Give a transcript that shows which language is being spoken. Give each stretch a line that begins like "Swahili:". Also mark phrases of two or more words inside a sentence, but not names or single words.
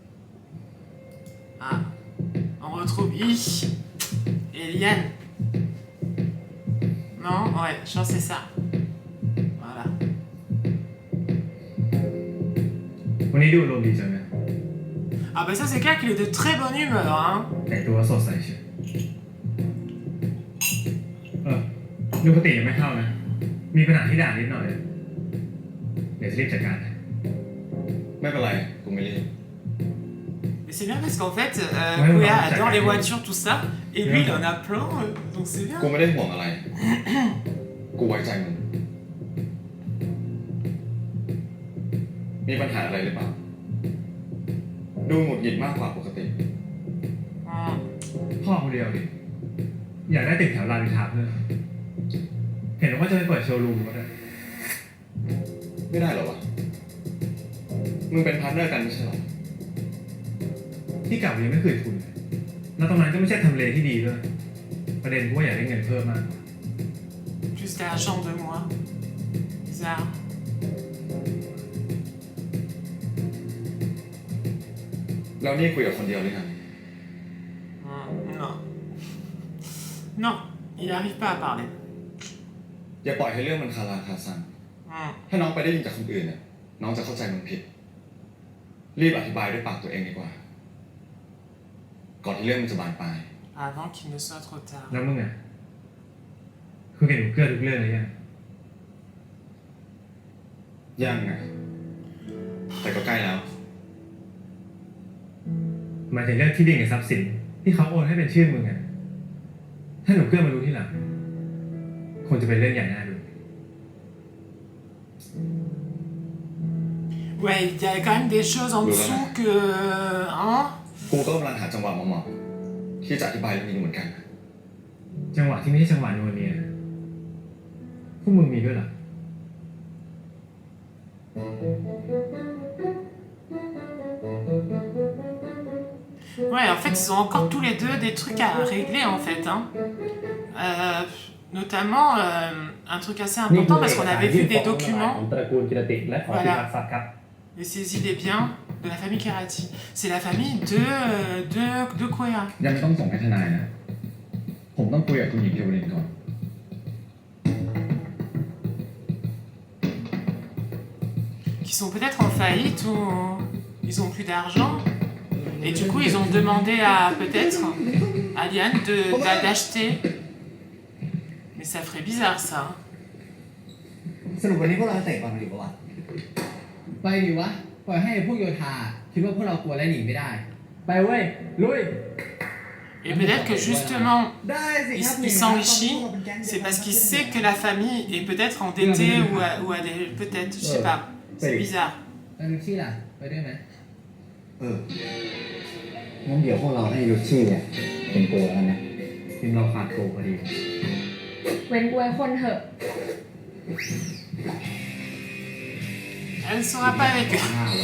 French: Ah, on retrouve Ich et Liane. Non? Ouais, je pense que c'est ça. Voilà.
Thai: วันนี้ดูอารมณ์ดีจังนะ
French: Ah bah ça c'est clair qu'il est de très bonne humeur, hein.
Thai: แต่งตัวสดใสเชียวดูปกติยังไม่เข้านะ มีปัญหาที่ด่านนิดหน่อย เดี๋ยวจะรีบจัดการ ไม่เป็นไรกูไม่รีบ
French: Mais c'est bien parce qu'en fait, Ouais, Koya ouais, adore ça- les voitures, tout ça, et lui il en a plein, donc c'est bien.
Thai: กูไม่ได้ห่วงอะไร กูไว้ใจมึง มีปัญหาอะไรหรือเปล่า ดูหงุดหงิดมากกว่าปกติ Hmm. พ่อคนเดียวดิอยากได้ตึกแถวรามอินทราเพิ่มเห็นว่าจะไปเปิดโชว์รูมก็ได้ ไม่ได้เหรอวะ มึงเป็นพาร์ทเนอร์กันไม่ใช่เหรอ ที่เก่ายังไม่เคยทุนเลยแล้วตรงนั้นก็ไม่ใช่ทำเลที่ดีด้วยประเด็นกูว่าอยากได้เงินเพิ่มมากกว่า
French: Jusqu'à la chambre de moi. Bizarre.
Thai: แล้วนี่คุยกับคนเดียวหรือยัง
French: Non. Non, il n'arrive pas à parler.
Thai: อย่าปล่อยให้เรื่องมันคาราคาซัง Hmm. ถ้าน้องไปได้ยินจากคนอื่นเนี่ยน้องจะเข้าใจมันผิด รีบอธิบายด้วยปากตัวเองดีกว่า ก่อนที่เรื่องมันจะบานปลาย
French: Avant qu'il ne soit trop tard.
Thai: แล้วมึงอ่ะคุยกันอยู่เกือบทุกเรื่องเลยยัง ยังไงแต่ก็ใกล้แล้ว หมายถึงเรื่องที่ดินกับทรัพย์สินที่เขาโอนให้เป็นชื่อมึงอ่ะถ้าหนูเกื้อมารู้ที่หลังคงจะเป็นเรื่องใหญ่น่าดู
French: Ouais, il y a quand même des choses en dessous que... Hein?
Thai: กูก็กำลังหาจังหวะเหมาะๆที่จะอธิบายเรื่องนี้เหมือนกัน จังหวะที่ไม่ใช่จังหวะนัวเนียพวกมึงมีด้วยเหรอ
French: Ouais, en fait, ils ont encore tous les deux des trucs à régler, en fait. Hein. Notamment, un truc assez important, parce qu'on avait vu des documents.
Thai: ตระกูลกิรติและขอพิทักษ์ทรัพย์ครับ
French: Les saisies des biens de la famille Kerati. C'est la famille de Koya.
Thai: ยังไม่ต้องส่งให้ทนายนะ ผมต้องคุยกับคุณหญิงเทวรินก่อน
French: Qui sont peut-être en faillite ou ils ont plus d'argent. Et du coup, ils ont demandé à peut-être à Liane d'acheter. Mais ça ferait bizarre ça.
Thai: สรุปวันนี้พวกเราจะเตะบอลกันอยู่ปะวะไปดิวะปล่อยให้พวกโยธาคิดว่าพวกเรากลัวและหนีไม่ได้ ไปเว้ยลุย
French: Et peut-être que justement, il s'enrichit, c'est parce qu'il sait que la famille est peut-être endettée ou a des... Peut-être, je sais pas. C'est bizarre.
Thai: แล้วลูชี่ล่ะไปด้วยไหม งั้นเดี๋ยวพวกเราให้ลูชี่เนี่ยเป็นตัวแล้วนะ ทีมเราขาดโกพอดี เว้นกูไว้คนเถอะ
French: Elle ne sera pas avec eux.